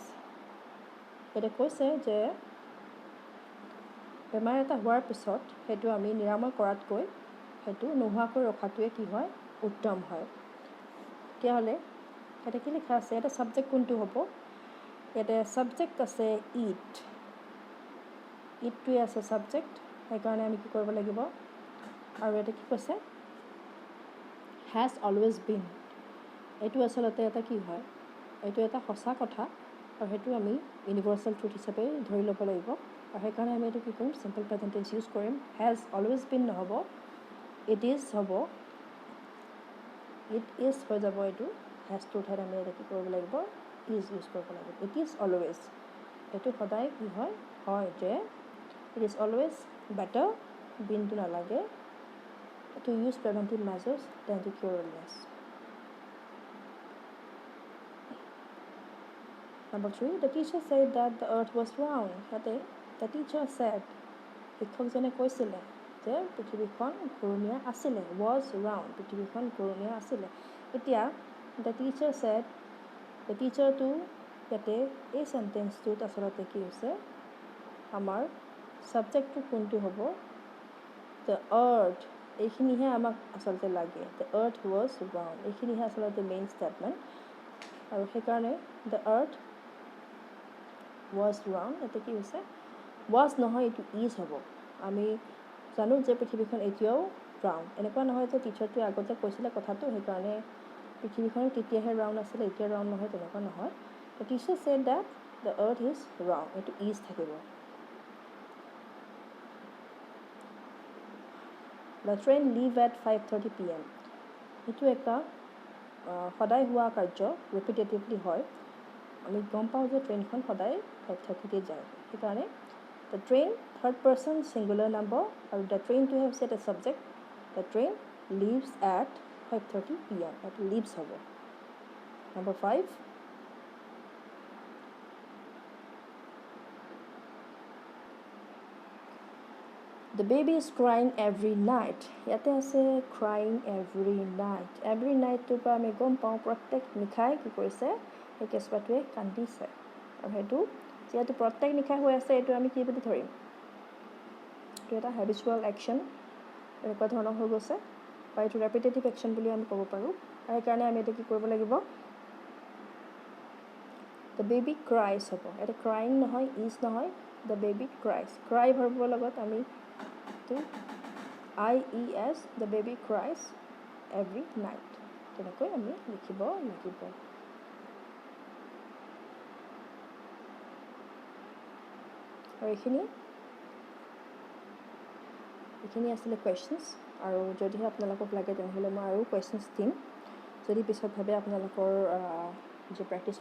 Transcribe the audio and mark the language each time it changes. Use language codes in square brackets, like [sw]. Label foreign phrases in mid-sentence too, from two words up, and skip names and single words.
[as] এটা কৈছে যে বেমাৰ এটা হোৱাৰ পিছত সেইটো আমি নিৰাময় কৰাতকৈ সেইটো নোহোৱাকৈ ৰখাটোৱে কি হয় উত্তম হয় তেতিয়াহ'লে এটা কি লিখা আছে এটা ছাবজেক্ট কোনটো হ'ব ইয়াতে ছাবজেক্ট আছে ইটটোৱে আছে ছাবজেক্ট সেইকাৰণে আমি কি কৰিব লাগিব আৰু এটা কি কৈছে [en] has always been [as] এইটো আচলতে এটা কি হয় এইটো এটা সঁচা কথা আৰু সেইটো আমি [en] universal truth [as] হিচাপে ধৰি ল'ব লাগিব আৰু সেইকাৰণে আমি এইটো কি কৰিম [en] simple present tense use [as] কৰিম [en] has always been [as] নহ'ব [en] it is [as] হ'ব [en] it is [as] হৈ যাব এইটো hasটোৰ ঠাইত আমি এইটো কি কৰিব লাগিব is ইউজ কৰিব লাগিব [en] it is always [as] এইটো সদায় কি হয় যে [en] it is always better [as] beenটো নালাগে [en] to use preventive measures than to cure illness. Number 3, the teacher said that the earth was round. The teacher said, [as] শিক্ষকজনে কৈছিলে যে পৃথিৱীখন ঘূৰণীয়া আছিলে [en] was round [as] পৃথিৱীখন ঘূৰণীয়া আছিলে এতিয়া [en] the teacher said the teacher [as] টো ইয়াতে এই চেণ্টেন্সটোত আচলতে কি হৈছে আমাৰ ছাবজেক্টটো কোনটো হ'ব [en] the earth [as] এইখিনিহে আমাক আচলতে লাগে [en] the earth was round [as] এইখিনিহে আচলতে [en] main statement [as] আৰু সেইকাৰণে [en] the earth was round [as] এটা কি হৈছে was নহয় এইটো is হ'ব আমি জানো যে পৃথিৱীখন এতিয়াও ৰাউণ্ড এনেকুৱা নহয় যে টিচাৰটোৱে আগতে কৈছিলে কথাটো সেইকাৰণে পৃথিৱীখন তেতিয়াহে ৰাউণ্ড আছিলে এতিয়া ৰাউণ্ড নহয় তেনেকুৱা নহয় [en] the teacher said that the earth is round [as] এইটো is থাকিব [en] The train leave at 5:30 p.m. [as] এইটো এটা সদায় হোৱা কাৰ্য ৰিপিটেটিভলি হয় আমি গম পাওঁ যে ট্ৰেইনখন সদায় 5:30 যায় সেইকাৰণে [en] the train third person singular number [as] আৰু [en] the train to have set a subject the train leaves at 5:30 PM [as] এইটো লিভছ হ'ব নম্বৰ 5 [en] The baby is crying every night. ইয়াতে আছে crying every night. Every night [as] তোৰ পৰা আমি গম পাওঁ প্ৰত্যেক নিশাই কি কৰিছে এই কেঁচুৱাটোৱে কান্দিছে আৰু সেইটো যিহেতু প্ৰত্যেক নিশাই হৈ আছে এইটো আমি কি বুলি ধৰিম এইটো এটা [en] habitual action [as] এনেকুৱা ধৰণৰ হৈ গৈছে বা এইটো [en] repetitive action [as] বুলি আমি ক'ব পাৰোঁ আৰু সেইকাৰণে আমি এইটো কি কৰিব লাগিব [en] the baby cries [as] হ'ব এটা ক্ৰাইং নহয় ইজ নহয় [en] the baby cries cry verbৰ [as] লগত আমি IES [en] the baby cries every night [as] তেনেকৈ আমি লিখিব লাগিব আৰু এইখিনি আছিলে কুৱেশ্যনছ আৰু যদিহে আপোনালোকক লাগে তেনেহ'লে মই আৰু কুৱেশ্যনছ দিম যদি পিছত ভাবে আপোনালোকৰ যে প্ৰেক্টিছৰ